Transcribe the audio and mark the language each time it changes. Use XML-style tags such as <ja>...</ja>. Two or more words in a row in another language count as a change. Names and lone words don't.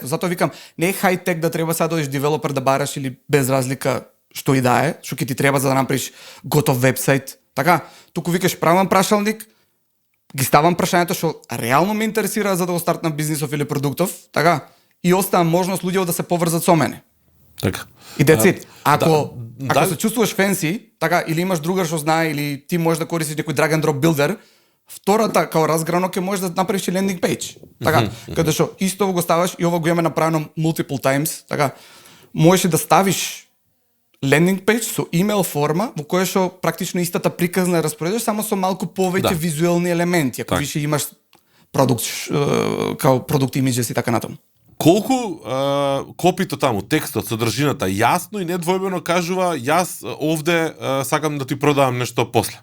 <mk>Затоа викам, не е хай-тек да треба сега да одиш девелопер да бараш или без разлика што и да е, што ќе ти треба за да направиш готов вебсайт. Така, туку викаш правам прашалник, ги ставам прашањето што реално ме интересира за да го стартнам бизнисов или продуктов, така, и оставам можност луѓето да се поврзат со мене. Така.</mk> <en>И that's it.</en> <mk>Ако да, се чувствуваш фенси, така, или имаш другар што знае, или ти можеш да користиш некој</mk> <en>drag and drop builder,</en> <mk>втората као разграно ќе можеш да направиш и</mk> <en>landing page.</en> <mk>Така, каде што исто го ставаш и ова го имаме направено</mk> <en>multiple times,</en> <mk>така. Можеш и да ставиш</mk> <en>landing page</en> <mk>со имейл форма во која што практично истата приказна распоредиш, само со малку повеќе визуелни елементи, ако више имаш продукт као</mk> <en>product images</en> <mk>и така натаму. Колку копито таму, текстот, содржината јасно и недвојбено кажува јас овде сакам да ти продавам нешто после.</mk>